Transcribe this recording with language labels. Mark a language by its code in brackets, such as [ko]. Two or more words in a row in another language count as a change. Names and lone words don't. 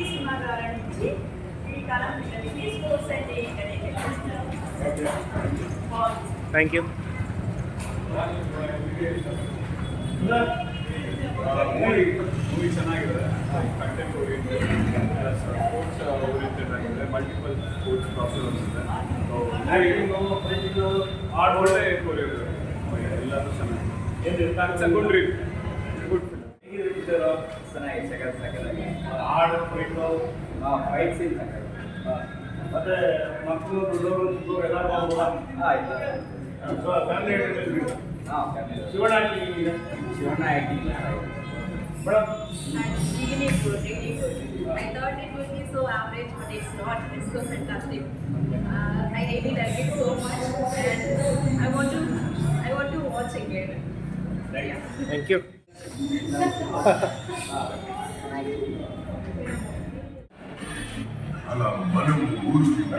[te] సినిమా ద్వారా నుంచి ఈ కాలం పిల్లలకి స్పోర్ట్స్ అంటే ఏంటనేది [en] Thank you. [kn] ಮೂವಿ ಚೆನ್ನಾಗಿದೆ, [en] content oriented, sports oriented [kn] ಆಗಿದೆ, [en] multiple sports problems [kn] ಇದೆ. ಒಳ್ಳೆ ಕೊರಿಯೋಗ್ರಫಿ, ಎಲ್ಲರೂ ಚೆನ್ನಾಗಿದೆ. [en] Good read, good film. [kn] ಮತ್ತೆ ಮಕ್ಕಳು ದೊಡ್ಡವರು ಎಲ್ಲರೂ ಶಿವಣ್ಣ ಆಕ್ಟಿಂಗ್ ಮೇಡಮ್ [en] Really good, really good. I thought it would be so average, but it's not. It's so fantastic. I really like it so much, and I want to watch again. Yeah. Thank you. [kn] ಅಲ್ಲ ಮನವು ಊರು